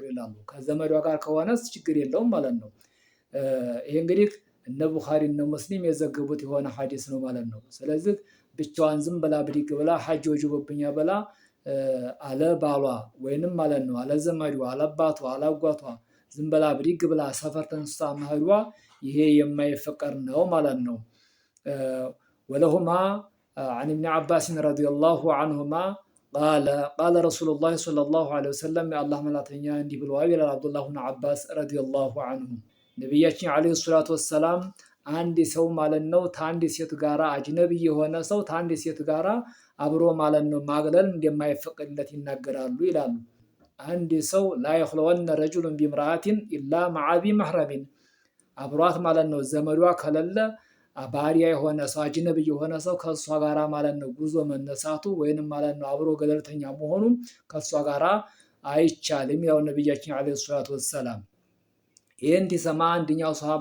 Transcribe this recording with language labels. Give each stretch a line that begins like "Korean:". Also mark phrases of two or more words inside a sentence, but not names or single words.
Amharic: ይላሉ። ከዘመዷ ጋር ከሆነስ ችግር የለውም ማለት ነው። ይሄ እንግዲህ እነ ቡኻሪ እነ ሙስሊም የዘገቡት የሆነ ሐዲስ ነው ማለት ነው። ስለዚህ ብቻዋን ዝም ብላ ብድግ ብላ ሐጅ ወጅቦብኛል ብላ አለ ባሏ ወይንም ማለት ነው አለ ዘመዷ አለ አባቷ አለ አጓቷ ዝም ብላ ብድግ ብላ ሰፈር ተንስታ መሄዷ ይሄ የማይፈቀድ ነው ማለት ነው። ወለሁማ
Arabic: عن ابن عباس رضي الله عنهما قال رسول الله صلى الله عليه وسلم
Amharic: الله መላእክተኛ እንዲህ ብለዋል ይላል አብዱላህ ብን አባስ
Arabic: رضي الله عنه
Amharic: ነብያችን
Arabic: عليه الصلاة والسلام
Amharic: አንድ ሰው ማለት ነው ታንዲ ሴት ጋራ አጅነቢ የሆነ ሰው ታንዲ ሴት ጋራ አብሮ ማለት ነው ማግለል እንደማይፈቀድለት ይናገራሉ ይላሉ። አንድ ሰው
Arabic: لا يخلون رجل بامرأة الا مع ذي محرم
Amharic: አብሯት ማለት ነው ዘመዷ ከሌለ ባሪያ የሆነ ሰው አጅነቢ የሆነ ሰው ከሷ ጋራ ማለት ነው ጉዞ መነሳቱ ወይንም ማለት ነው አብሮ ገለልተኛ መሆኑ ከሷ ጋራ አይቻልም ያው ነብያችን
Arabic: عليه الصلاة والسلام
Amharic: ይሄን ሲሰማ አንደኛው ሷሃባ